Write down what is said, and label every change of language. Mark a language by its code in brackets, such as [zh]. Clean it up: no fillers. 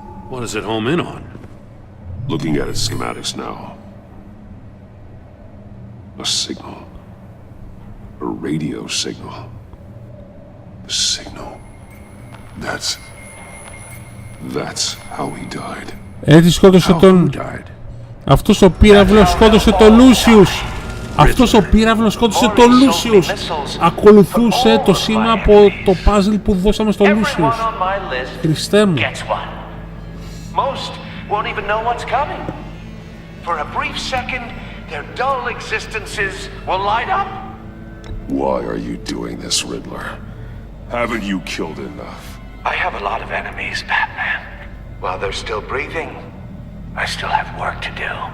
[en] What does it home in on? Looking at its schematics now. A signal. A radio signal. A signal. That's That's how he died. [el] Έτσι σκότωσε τον... Αυτός ο πύραυλος σκότωσε τον Λούσιους. Αυτός ο πύραυλος σκότωσε τον Λούσιους. Ακολουθούσε το σήμα από το puzzle που δώσαμε στο Λούσιους. Χριστέ μου. [en] Most won't even know what's coming. For a brief second, their dull existences will light up. Why are you doing this, Riddler? Haven't you killed enough? I have a lot of enemies, Batman. While they're still breathing, I still have work to do.